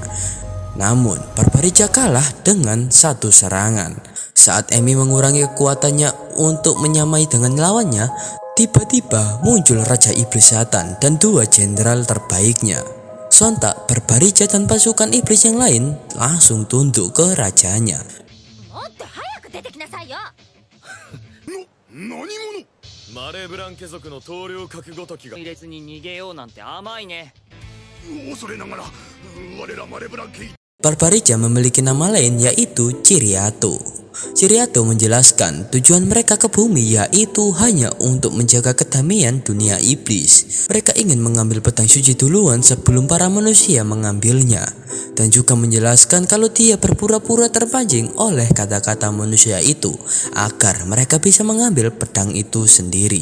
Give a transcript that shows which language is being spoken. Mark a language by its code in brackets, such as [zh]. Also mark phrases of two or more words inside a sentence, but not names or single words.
[id] Namun Barbarica kalah dengan satu serangan. Saat Emi mengurangi kekuatannya untuk menyamai dengan lawannya, tiba-tiba muncul Raja Iblis Satan dan 2 jenderal terbaiknya. Sontak Barbarica dan pasukan iblis yang lain langsung tunduk ke rajanya. [ja] もっと早く出てきなさいよ。何者マレーブラン家族の棟梁格ごときが隊列に逃げようなんて甘いね。恐れながら我らマレーブラン家 [id] Barbarica memiliki nama lain yaitu Ciriato. Ciriato menjelaskan tujuan mereka ke bumi yaitu hanya untuk menjaga kedamaian dunia iblis. Mereka ingin mengambil pedang suci duluan sebelum para manusia mengambilnya. Dan juga menjelaskan kalau dia berpura-pura terpancing oleh kata-kata manusia itu agar mereka bisa mengambil pedang itu sendiri.